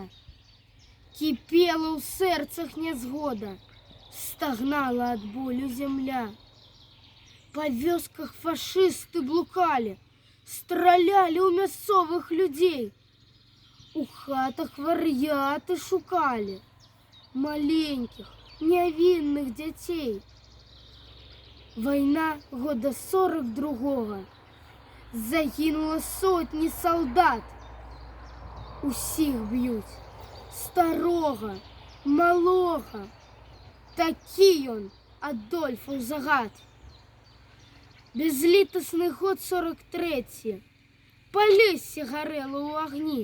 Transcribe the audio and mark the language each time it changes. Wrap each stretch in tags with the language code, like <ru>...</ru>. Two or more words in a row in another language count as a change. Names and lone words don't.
<be>Кипела ў сэрцах нязгода. Стагнала ад болю зямля. Па вёсках фашысты блукалі. Стралялі ў мясцовых людзей. У хатах вар'яты шукалі</be> <ru>маленьких, невинных детей. Война года 42-го. Загинуло сотни солдат.</ru> <be>Усіх б'ють, старого, малого. Такі ён, Адольфаў загад. Безлітасны год 43. Полесье гарэла ў агні.</be>